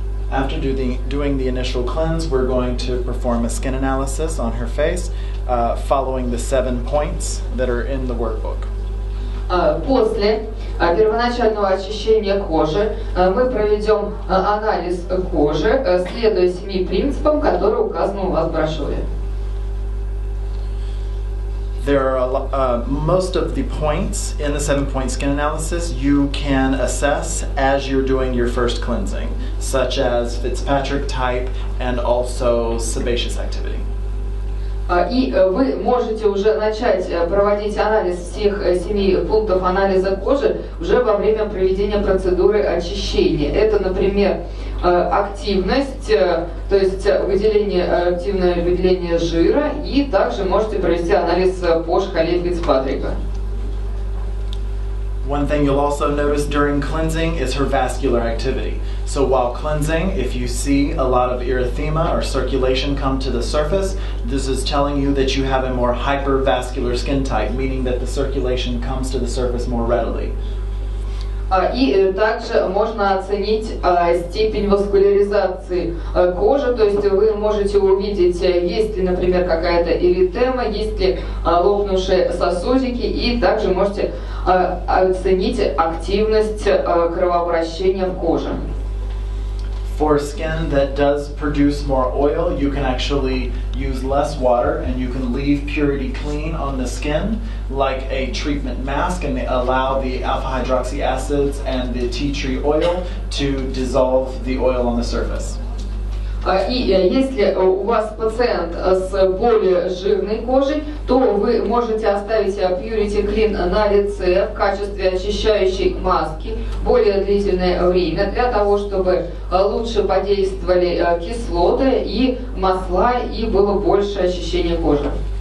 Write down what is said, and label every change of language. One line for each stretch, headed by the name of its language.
English: After doing the initial cleanse, we're going to perform a skin analysis on her face, following the 7 points that are in the workbook.
Russian: После первоначального очищения кожи мы проведем анализ кожи, следуя 7 принципам, которые указаны у вас в брошюре.
English: There are most of the points in the 7-point skin analysis you can assess as you're doing your first cleansing, such as Fitzpatrick type and also sebaceous activity.
Russian: И вы можете уже начать проводить анализ всех 7 пунктов анализа кожи уже во время проведения процедуры очищения. Это, например, активность, то есть активное выделение жира, и также можете провести анализ по шкале Фицпатрика.
English: One thing you'll also notice during cleansing is her vascular activity. So while cleansing, if you see a lot of erythema or circulation come to the surface, this is telling you that you have a more hypervascular skin type, meaning that the circulation comes to the surface more readily.
Russian: И также можно оценить степень васкуляризации кожи, то есть вы можете увидеть, есть ли, например, какая-то эритема, есть ли лопнувшие сосудики, и также можете оценить активность кровообращения в коже.
English: For skin that does produce more oil, you can actually use less water and you can leave purity clean on the skin like a treatment mask, and they allow the alpha hydroxy acids and the tea tree oil to dissolve the oil on the surface.
Russian: И если у вас пациент с более жирной кожей, то вы можете оставить Purity Clean на лице в качестве очищающей маски более длительное время для того, чтобы лучше подействовали кислоты и масла и было больше очищения кожи.